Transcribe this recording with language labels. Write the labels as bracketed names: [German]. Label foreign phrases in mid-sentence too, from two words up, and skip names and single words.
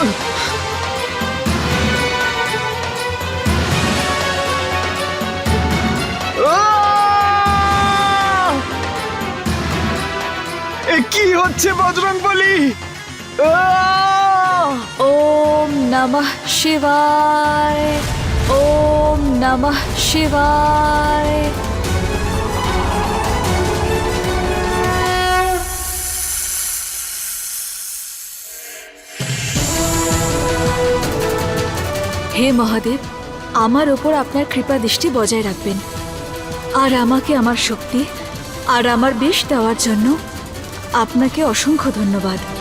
[Bangla] এ কি হচ্ছে বজরংবলী? [Sanskrit] ওম নমঃ শিবায়, ওম নমঃ শিবায়। [Bangla] হে মহাদেব, আমার ওপর আপনার কৃপা দৃষ্টি বজায় রাখবেন আর আমাকে আমার শক্তি আর আমার বিষ দেওয়ার জন্য আপনাকে অসংখ্য ধন্যবাদ।